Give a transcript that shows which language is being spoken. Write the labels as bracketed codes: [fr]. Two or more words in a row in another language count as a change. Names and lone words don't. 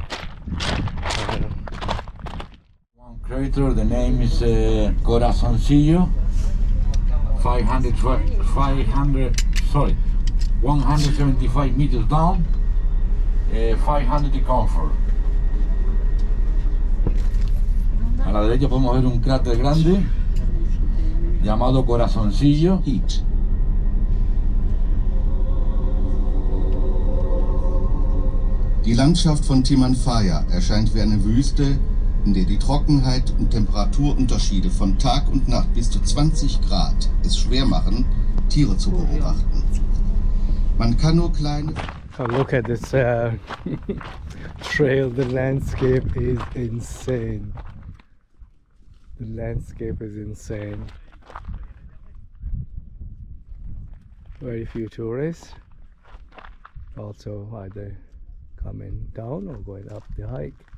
[en] One crater, the name is Corazoncillo, 175 meters down, 500 in comfort. [es] A la derecha podemos ver un cráter grande llamado Corazoncillo. [de] Die Landschaft von Timanfaya erscheint wie eine Wüste, in der die Trockenheit und Temperaturunterschiede von Tag und Nacht bis zu 20 Grad es schwer machen, Tiere zu beobachten. Man kann nur kleine... [en] Oh, look at this trail. The landscape is insane. The landscape is insane. Very few tourists. Also either coming down or going up the hike.